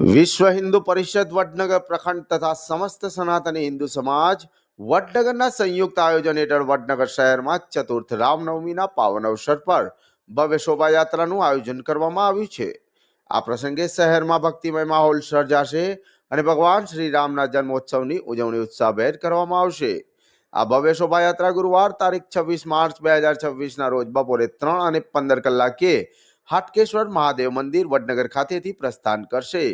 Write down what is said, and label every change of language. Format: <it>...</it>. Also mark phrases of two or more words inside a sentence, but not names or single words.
<gu>વિશ્વ હિંદુ પરિષદ વડનગર પ્રખંડ તથા સમસ્ત સનાતની હિંદુ સમાજ वडनगરના સંયુક્ત આયોજન હેઠળ વડનગર શહેરમાં ચતુર્થ રામનવમીના પાવન અવસર પર ભવ્ય શોભાયાત્રાનું આયોજન કરવામાં આવ્યું છે। આ પ્રસંગે શહેરમાં ભક્તિમય માહોલ સર્જાશે અને ભગવાન શ્રી રામના જન્મોત્સવની ઉજવણી ઉત્સાહભેર કરવામાં આવશે। આ ભવ્ય શોભાયાત્રા ગુરુવાર તારીખ 26 માર્ચ 2026ના રોજ બપોરે 3:15 કલાકે હાટકેશ્વર મહાદેવ મંદિર વડનગર ખાતેથી પ્રસ્થાન કરશે।</gu>